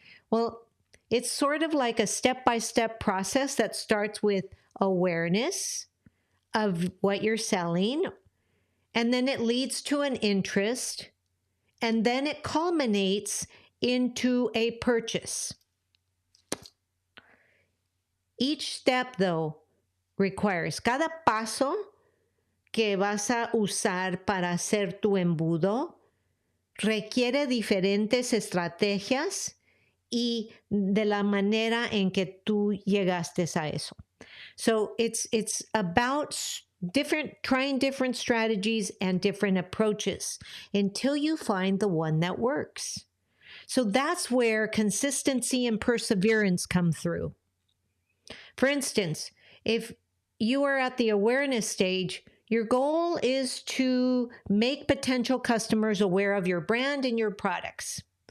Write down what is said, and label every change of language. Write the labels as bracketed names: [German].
[English] Well, it's sort of like a step-by-step process that starts with awareness of what you're selling, and then it leads to an interest, and then it culminates into a purchase. Each step, though, requires [Spanish] cada paso que vas a usar para hacer tu embudo requiere diferentes estrategias y de la manera en que tú llegaste a eso. [English] So it's about trying different strategies and different approaches until you find the one that works. So that's where consistency and perseverance come through. For instance, if you are at the awareness stage, your goal is to make potential customers aware of your brand and your products.